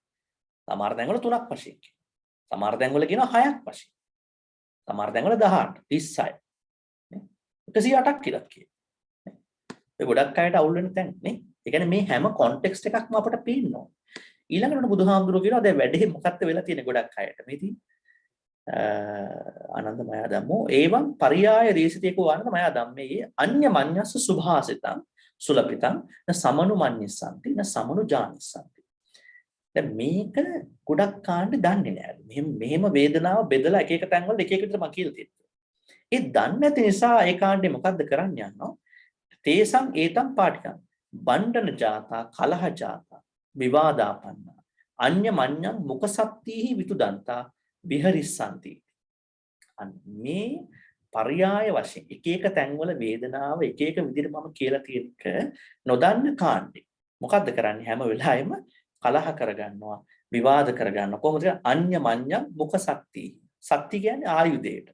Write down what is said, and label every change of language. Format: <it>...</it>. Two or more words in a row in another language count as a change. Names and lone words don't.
<si>සමහර තැන්වල තුනක් වශයෙන් කියනවා. සමහර තැන්වල කියනවා හයක් වශයෙන්. සමහර තැන්වල 18, 36. නේ? 108ක් කියලා කියනවා. ඒ ගොඩක් අයට අවුල් වෙන තැන් නේ. ඒ කියන්නේ මේ හැම කොන්ටෙක්ස්ට් එකක්ම අපට පේනවා. ඊළඟට බුදුහාමුදුරුවෝ කියනවා දැන් වැඩේ මොකක්ද වෙලා තියෙන්නේ ගොඩක් අයට. මේ තියෙන්නේ</si> <pi>ආනන්දමය ධම්මෝ එවං පරියාය දේශිතේකෝ ආනන්දමය ධම්මේ අඤ්ඤ මඤ්ඤස්ස සුභාසිතං සුලපිතං න සමනු මඤ්ඤස්සන්ති න සමනු ජානිස්සන්ති.</pi> <si>දැන් මේක ගොඩක් කාණ්ඩ දන්නේ නැහැ. මෙහෙම වේදනාව බෙදලා එක එක තැන්වල එක එක විදිහට මම කියලා තියෙනවා. ඒ දන්නේ නැති නිසා ඒ කාණ්ඩේ මොකද්ද කරන්න යනවා?</si> <pi>තේසං ඒතං පාටිකං බණ්ඩන ජාතා කලහ ජාතා විවාදාපන්න අඤ්ඤ මඤ්ඤං මුකසත්තිහි විතුදන්තා විහරිස්සanti.</pi> <si>මේ පරියාය වශයෙන් එක එක තැන්වල වේදනාව එක එක විදිහට මම කියලා තියෙනක නොදන්න කාණ්ඩේ මොකද්ද කරන්නේ? හැම වෙලාවෙම කලහ කරගන්නවා විවාද කරගන්නවා. කොහොමද?</si> <pi>අඤ්ඤ මඤ්ඤං මුකසත්ති.</pi> <si>සත්ති කියන්නේ ආයුධයට.</si>